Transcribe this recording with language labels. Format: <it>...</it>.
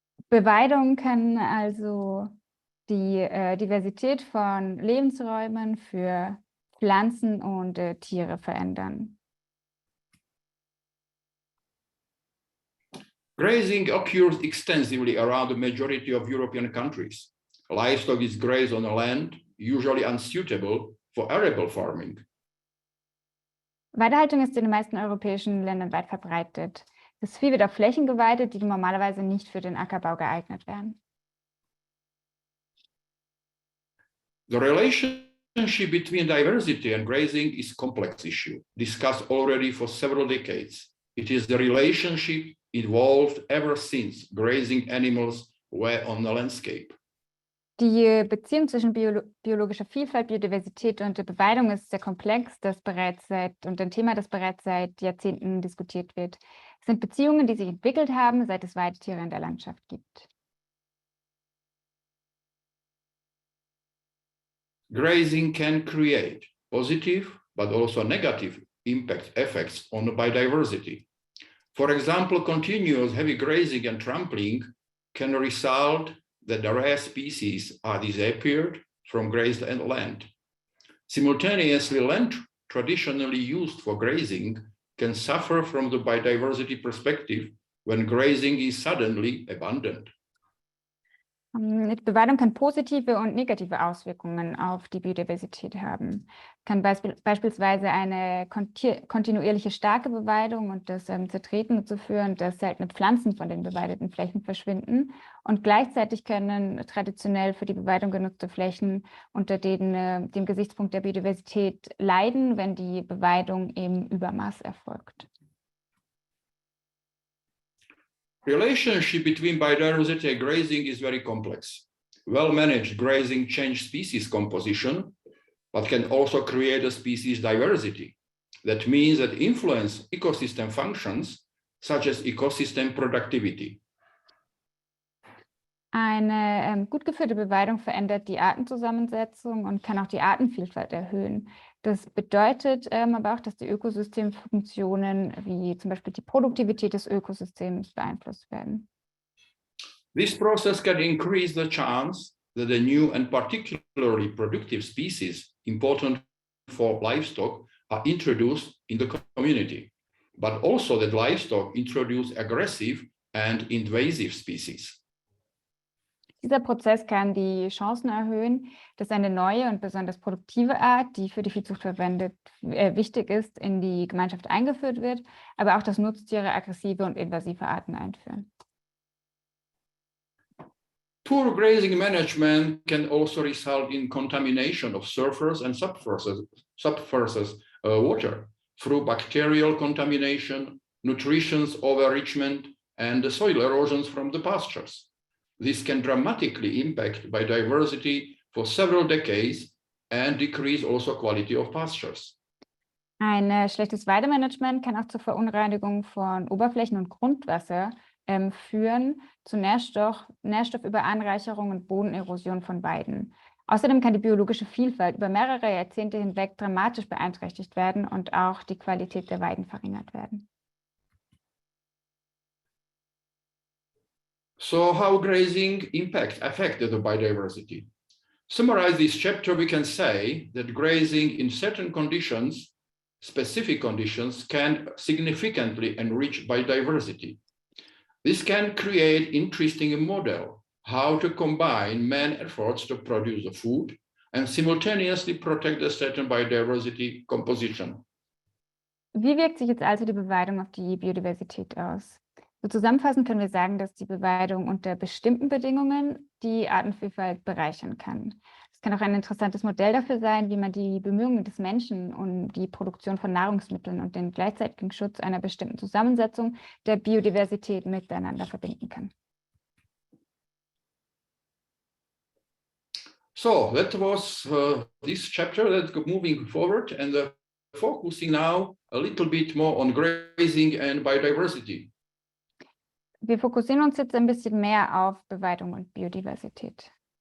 <de>Beweidung kann also die Diversität von Lebensräumen für Pflanzen und Tiere verändern.</de> <en>Grazing occurs extensively around the majority of European countries. Livestock is grazed on a land usually unsuitable for arable farming.</en> <de>Weidehaltung ist in den meisten europäischen Ländern weit verbreitet. Das Vieh wird auf Flächen geweidet, die normalerweise nicht für den Ackerbau geeignet wären.</de> <en>The relationship between diversity and grazing is a complex issue, discussed already for several decades. It is the relationship evolved ever since grazing animals were on the landscape.</en> <de>Die Beziehung zwischen biologischer Vielfalt, Biodiversität und der Beweidung ist sehr komplex, und ein Thema, das bereits seit Jahrzehnten diskutiert wird. Es sind Beziehungen, die sich entwickelt haben, seit es Weidetiere in der Landschaft gibt.</de> <en>Grazing can create positive but also negative effects on the biodiversity. For example, continuous heavy grazing and trampling can result that the rare species are disappeared from grazed land. Simultaneously, land traditionally used for grazing can suffer from the biodiversity perspective when grazing is suddenly abandoned.</en> <de>Die Beweidung kann positive und negative Auswirkungen auf die Biodiversität haben. Kann beispielsweise eine kontinuierliche starke Beweidung und das Zertreten dazu führen, dass seltene Pflanzen von den beweideten Flächen verschwinden. Und gleichzeitig können traditionell für die Beweidung genutzte Flächen unter dem Gesichtspunkt der Biodiversität leiden, wenn die Beweidung im Übermaß erfolgt.</de> <en>Relationship between biodiversity and grazing is very complex. Well-managed grazing changes species composition, but can also create a species diversity. That means that influence ecosystem functions, such as ecosystem productivity.</en> <de>Eine gut geführte Beweidung verändert die Artenzusammensetzung und kann auch die Artenvielfalt erhöhen. Das bedeutet aber auch, dass die Ökosystemfunktionen wie zum Beispiel die Produktivität des Ökosystems beeinflusst werden.</de> <en>This process can increase the chance that a new and particularly productive species important for livestock are introduced in the community, but also that livestock introduce aggressive and invasive species.</en> <de>Dieser Prozess kann die Chancen erhöhen, dass eine neue und besonders produktive Art, die für die Viehzucht wichtig ist, in die Gemeinschaft eingeführt wird, aber auch, dass Nutztiere aggressive und invasive Arten einführen.</de> <en>Poor grazing management can also result in contamination of surface and subsurface water through bacterial contamination, nutrition overenrichment, and soil erosions from the pastures. This can dramatically impact biodiversity for several decades and decrease also quality of pastures.</en> <de>Ein schlechtes Weidemanagement kann auch zur Verunreinigung von Oberflächen und Grundwasser führen, zu Nährstoffüberanreicherung und Bodenerosion von Weiden. Außerdem kann die biologische Vielfalt über mehrere Jahrzehnte hinweg dramatisch beeinträchtigt werden und auch die Qualität der Weiden verringert werden.</de> <en>So how grazing affected the biodiversity? Summarize this chapter, we can say that grazing in certain conditions, specific conditions, can significantly enrich biodiversity. This can create interesting model how to combine man efforts to produce the food and simultaneously protect a certain biodiversity composition.</en> <de>Wie wirkt sich jetzt also die Beweidung auf die Biodiversität aus? So zusammenfassend können wir sagen, dass die Beweidung unter bestimmten Bedingungen die Artenvielfalt bereichern kann. Es kann auch ein interessantes Modell dafür sein, wie man die Bemühungen des Menschen um die Produktion von Nahrungsmitteln und den gleichzeitigen Schutz einer bestimmten Zusammensetzung der Biodiversität miteinander verbinden kann.</de> <en>So that was this chapter. Let's go moving forward and focusing now a little bit more on grazing and biodiversity.</en> <de>Wir fokussieren uns jetzt ein bisschen mehr auf Beweidung und Biodiversität.</de>